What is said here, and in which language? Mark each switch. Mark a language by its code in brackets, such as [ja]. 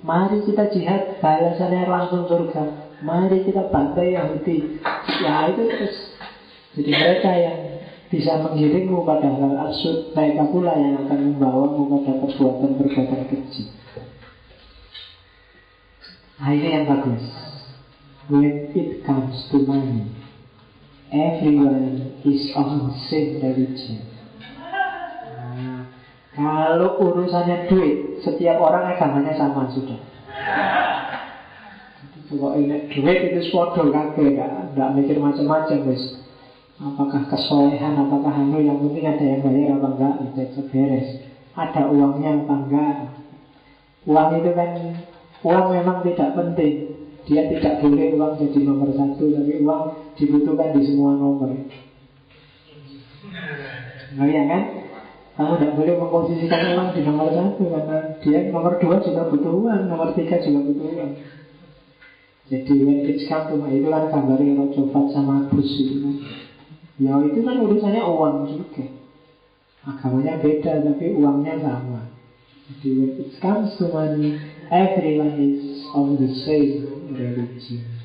[id] Mari kita jihad, balasannya langsung surga. Mari kita bantai Yahudi. Ya itu terus. Jadi mereka yang bisa mengiringmu pada hal absurd, mereka pula yang akan membawamu pada perbuatan-perbuatan keji. Nah, ini yang bagus. [en] When it comes to money, everyone is on the same religion. [id] Nah, kalau urusannya duit, setiap orang agamanya sama sudah. Kalau ingat duit itu suatu kakek, nggak mikir macam-macam, guys. Apakah kesolehan, apakah yang penting ada yang bayar apa enggak, itu beres. Ada uangnya apa enggak. Uang itu kan, uang memang tidak penting. Dia tidak boleh uang jadi nomor satu, tapi uang dibutuhkan di semua nomor. Nah ya kan? Kamu tidak boleh memposisikan uang di nomor satu, karena dia nomor 2 juga butuh uang, nomor 3 juga butuh uang. Jadi [en] when it's come to [id] itu kan gambarnya Rojo Fat sama Gus itu kan. Ya itu kan urusannya uang juga. Agamanya beda tapi uangnya sama. [en] Jadi when it comes to money, everyone is on the same religion.